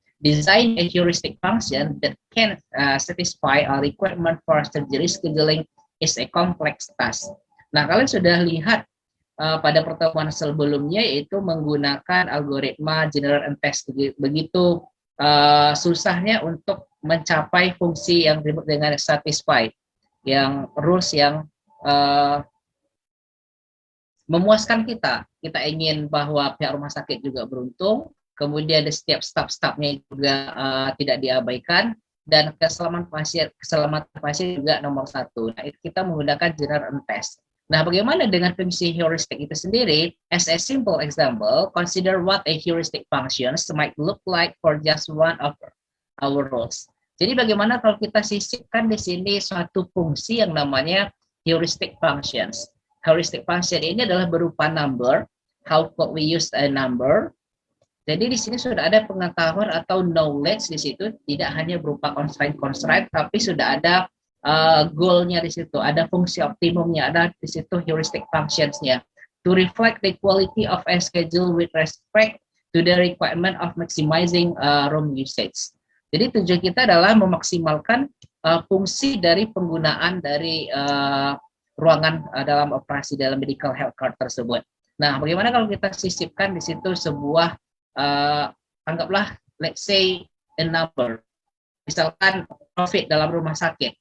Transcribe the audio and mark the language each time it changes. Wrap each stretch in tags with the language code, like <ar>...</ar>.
<en>Design a heuristic function that can satisfy a requirement for surgery scheduling is a complex task.</en> <id>Nah, kalian sudah lihat pada pertemuan sebelumnya, yaitu menggunakan algoritma generate and test. Begitu susahnya untuk mencapai fungsi yang disebut dengan satisfy, yang rules yang memuaskan kita. Kita ingin bahwa pihak rumah sakit juga beruntung, kemudian di setiap staf-stafnya juga tidak diabaikan, dan keselamatan pasien juga nomor satu. Nah, kita menggunakan generate and test. Nah, bagaimana dengan fungsi heuristik itu sendiri?</id> <en>As a simple example, consider what a heuristic functions might look like for just one of our rules.</en> <id>Jadi bagaimana kalau kita sisipkan di sini suatu fungsi yang namanya heuristic functions. Heuristic function ini adalah berupa number.</id> <en>How could we use a number?</en> <id>Jadi di sini sudah ada pengetahuan atau knowledge di situ, tidak hanya berupa constraint, tapi sudah ada goal-nya di situ, ada fungsi optimumnya, ada di situ heuristic functions-nya.</id> <en>To reflect the quality of a schedule with respect to the requirement of maximizing room usage.</en> <id>Jadi tujuan kita adalah memaksimalkan fungsi dari penggunaan dari ruangan dalam operasi dalam medical healthcare tersebut. Nah, bagaimana kalau kita sisipkan di situ sebuah anggaplah</id> <en>let's say</en> <id>a number, misalkan profit dalam rumah sakit.</id>